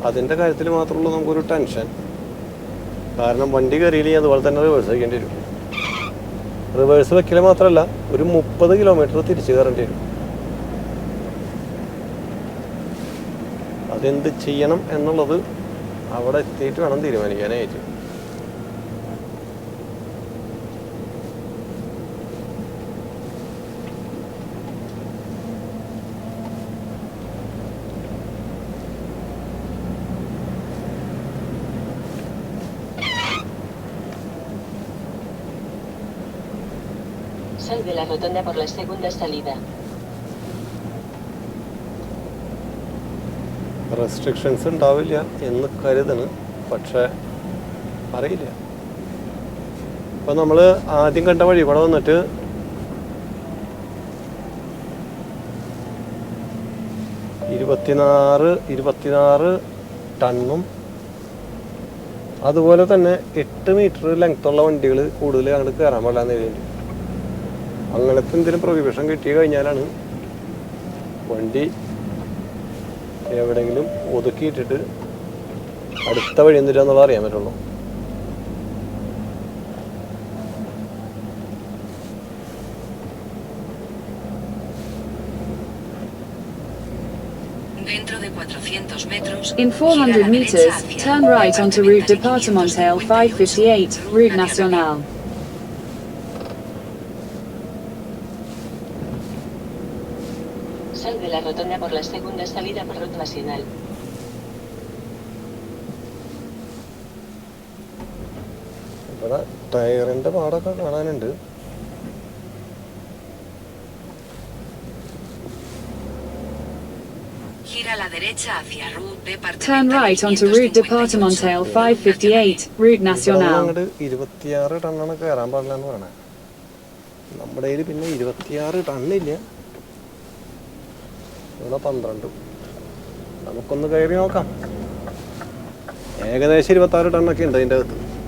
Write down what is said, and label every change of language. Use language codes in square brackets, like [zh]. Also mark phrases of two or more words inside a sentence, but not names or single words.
[ml] അതിൻ്റെ കാര്യത്തിൽ മാത്രമുള്ള നമുക്കൊരു ടെൻഷൻ. കാരണം വണ്ടി കയറിയില്ലെങ്കിൽ അതുപോലെ തന്നെ റിവേഴ്സ് വയ്ക്കേണ്ടി വരും. റിവേഴ്സ് വെക്കൽ മാത്രമല്ല, ഒരു 30 കിലോമീറ്റർ തിരിച്ച് കയറേണ്ടി വരും. അതെന്ത് ചെയ്യണം എന്നുള്ളത് അവിടെ എത്തിയിട്ട് വേണം തീരുമാനിക്കാനായിട്ട്. [es] Sal de la rotonda por la segunda salida. [ml] റെസ്ട്രിക്ഷൻസ് ഉണ്ടാവില്ല എന്ന് കരുതണ്, പക്ഷേ അറിയില്ല. അപ്പോൾ നമ്മൾ ആദ്യം കണ്ട വഴി കൂടെ വന്നിട്ട് 24 ടണ്ണും അതുപോലെ തന്നെ 8 മീറ്റർ ലെങ്ത്തുള്ള വണ്ടികൾ കൂടുതൽ അങ്ങോട്ട് കയറാൻ പാടില്ലാന്ന് എഴുതിയിട്ടുണ്ട്. അങ്ങനത്തെ എന്തെങ്കിലും പ്രൊഹിബിഷൻ കിട്ടി കഴിഞ്ഞാലാണ് വണ്ടി എവിടെയെങ്കിലും ഒതുക്കിയിട്ടിട്ട് അടുത്ത വഴി എന്തിട്ടാന്നുള്ളത് അറിയാൻ പറ്റുള്ളൂ. [en] In 400 meters, turn right onto Route Départementale 558, Route Nationale. [es] Sal de la rotonda por la segunda salida por Route Nacional. [ml] ഇവിടെ ടയറിൻ്റെ പാടൊക്കെ കാണാനുണ്ട്. [en] Turn right onto Route Départementale 558, Route Nationale. [ml] അങ്ങോട്ട് 26 ടണ്ണാണ് കയറാൻ പാടില്ല എന്ന് പറയണേ. നമ്മുടെ കയ്യിൽ പിന്നെ 26 ടണ്ണില്ല, ഇവിടെ 12. നമുക്കൊന്ന് കയറി നോക്കാം. ഏകദേശം 26 ടണ്ണൊക്കെ ഉണ്ട് അതിൻ്റെ അകത്ത്.